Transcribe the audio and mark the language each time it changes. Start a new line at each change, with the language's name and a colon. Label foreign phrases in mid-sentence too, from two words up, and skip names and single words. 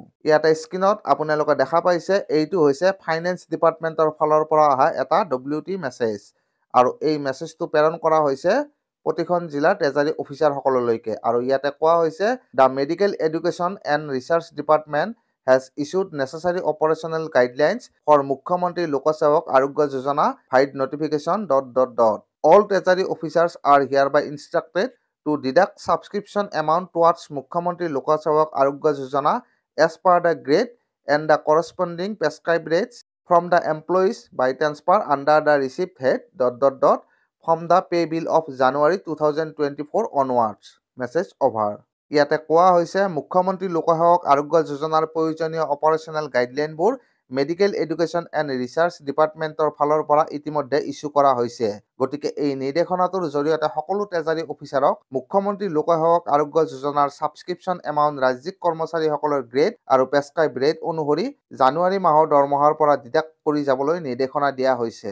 Assamese: ইয়াতে স্ক্ৰীনত আপোনালোকে দেখা পাইছে এইটো হৈছে ফাইনেন্স ডিপাৰ্টমেণ্টৰ ফালৰ পৰা অহা এটা
English: WT message.
Assamese: আৰু এই মেছেজটো প্ৰেৰণ কৰা হৈছে প্ৰতিখন জিলাৰ
English: treasury officers.
Assamese: আৰু ইয়াতে কোৱা হৈছে
English: the Medical Education and Research Department has issued necessary operational guidelines for মুখ্যমন্ত্ৰী লোকসেৱক আৰোগ্য যোজনা vide notification ... All treasury officers are hereby instructed to deduct subscription amount towards মুখ্যমন্ত্ৰী লোকসেৱক আৰোগ্য যোজনা as per the grade and the corresponding prescribed rates from the employees by transfer under the receipt head ... from the pay bill of January 2024 onwards. Message over.
Assamese: ইয়াতে কোৱা হৈছে মুখ্যমন্ত্ৰী লোকসেৱক আৰোগ্য যোজনাৰ প্ৰয়োজনীয়
English: operational guidelines
Assamese: মেডিকেল এডুকেশ্যন এণ্ড ৰিচাৰ্চ ডিপাৰ্টমেণ্টৰ ফালৰ পৰা ইতিমধ্যে ইছ্যু কৰা হৈছে। গতিকে এই নিৰ্দেশনাটোৰ জৰিয়তে সকলো
English: treasury officers
Assamese: মুখ্যমন্ত্ৰী লোকসেৱক আৰোগ্য যোজনাৰ
English: subscription amount
Assamese: ৰাজ্যিক কৰ্মচাৰীসকলৰ গ্ৰেড আৰু
English: prescribed rate
Assamese: অনুসৰি জানুৱাৰী মাহৰ দৰমহাৰ পৰা ডিডাক্ট কৰি যাবলৈ নিৰ্দেশনা দিয়া হৈছে।